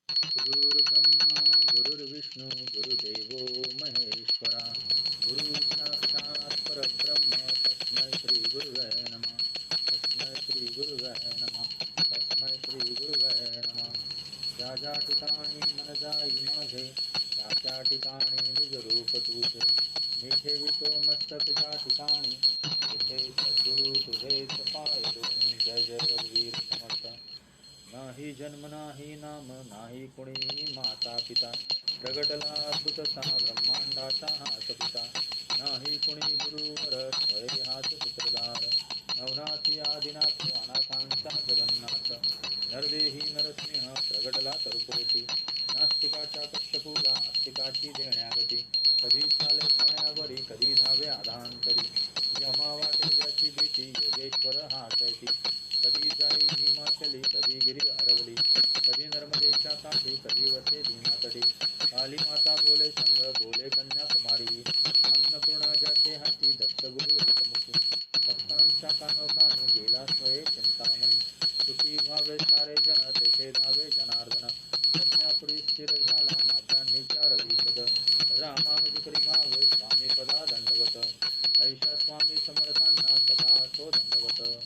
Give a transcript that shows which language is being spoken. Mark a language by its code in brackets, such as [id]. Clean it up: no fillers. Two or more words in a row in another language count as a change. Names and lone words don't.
[sa] गुरुर्ब्रह्मा गुरुर्विष्णू गुरुदेवो महेश्वरा गुरु साक्षात् परब्रह्म तस्मै श्री गुरुवे नमः तस्मै श्री गुरुवे नमः तस्मै श्री गुरुवे नमः [mr] ज्या ठिकाणी मन जाई माझे त्या ठिकाणी निज रूप तुझे मी ठेवितो मस्तक ज्या ठिकाणी तिथे सद्गुरु तुझेच पाय दोन्ही जय जय रघुवीर समर्थ नाही जन्म नाही नाम नाही कुणी माता पिता प्रगटला अद्भुत सा ब्रह्मांडाचा हाच पिता नाही कुणी गुरुवर स्वये हाच सूत्रधार नवनाथी आदिनाथ अनाथांचा जगन्नाथ नरदेही नरसिंह प्रगटला तरुपोटी नास्तिकाच्या कक्षपूला आस्तिकाची देण्यागती कधी चाले पाण्यावरी कधी धावे आधांतरी यमा वाटे ज्याची भीती योगेश्वर हाचैती कधी जाई हिमाचली कधी गिरी अरवली कधी नर्मदेच्या काठी कधी वसे भीमातटी काली माता बोले संग बोले कन्याकुमारी अन्नपूर्णा ज्याचे हाती दत्तगुरु एकमुखी भक्तांच्या कानोकानी गेला स्वये चिंतामणी सुखी व्हावे सारे जन तेथे धावे जनार्दन प्रज्ञापुरी स्थिर झाला माझ्यांनीच्या रविपद रामानुज करी व्हावे स्वामी पदा दंडवत ऐशा स्वामी समर्थांना सदा तो दंडवत